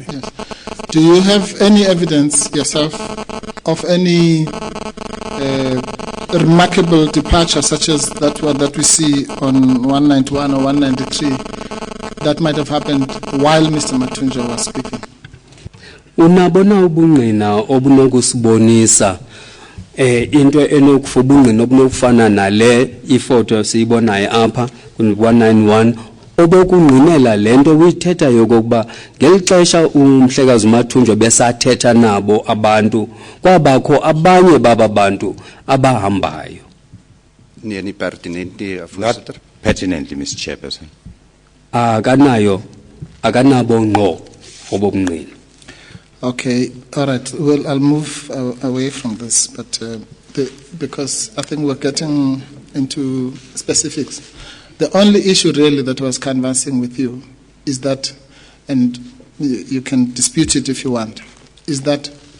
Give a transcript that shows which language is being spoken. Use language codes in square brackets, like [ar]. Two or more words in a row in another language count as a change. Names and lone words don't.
[en] Yes. Do you have any evidence yourself of any remarkable departure, such as that one that we see on 191 or 193, that might have happened while Mr. Matunja was speaking? [xh] Unabona ubungqina obunokusibonisa into enokufa ubungqina obunokufana nale ifoto siyibonayo apha ku-191 obekungqinela lento uyithetha yokokuba ngeli xesha umhlekazi uMathunjwa besathetha nabo abantu kwabakho abanye baba bantu abahambayo. [af] Nee, nie pertinent nie, [en] Not [af] voorsitter. [en] pertinently, Mr. Chairperson. [xh] Akanabo ngqo obobungqina. [en] Okay, all right. Well, I'll move away from this, but because I think we're getting into specifics. The only issue really that I was canvassing with you is that, and you can dispute it if you want, is that